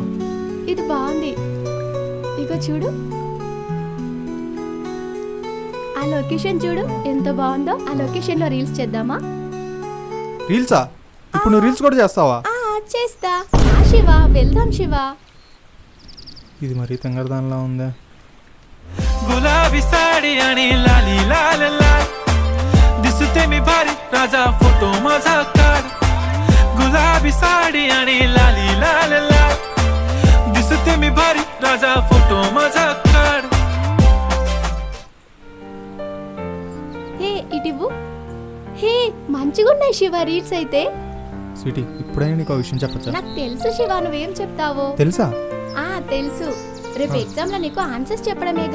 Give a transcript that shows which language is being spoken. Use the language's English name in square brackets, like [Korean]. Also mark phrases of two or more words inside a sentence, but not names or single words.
[Telugu] ఇది బాగుంది, ఇగో చూడు. ఆ లొకేషన్ చూడు ఎంత బాగుందో. ఆ లొకేషన్ లో రీల్స్ చేద్దామా? రీల్సా? ఇప్పుడు నువ్వు రీల్స్ కూడా చేస్తావా? చేస్తా. శివ వెళ్దాం శివ. ఇది మరీ తెంగరదానిలా ఉందే. [Marathi] गुलाबी साडी आणि लाली लाल लाल दिसते मी भारी राजा फोटो माझा काढ गुलाबी साडी आणि लाली लाल लाल दिसते मी भारी राजा फोटो माझा काढ [Telugu] హే ఇటివ్వు. హే మంచిగా ఉన్నాయి శివ రీల్స్ అయితే. స్వీటీ ఇప్పుడైనా నీకు విషయం చెప్పచ్చా? నాకు తెలుసు శివ, నువ్వేం చెప్తావో. తెలుసా? తెలుసు. రేపు ఎగ్జామ్ లో నీకు ఆన్సర్స్ చెప్పడమేగా.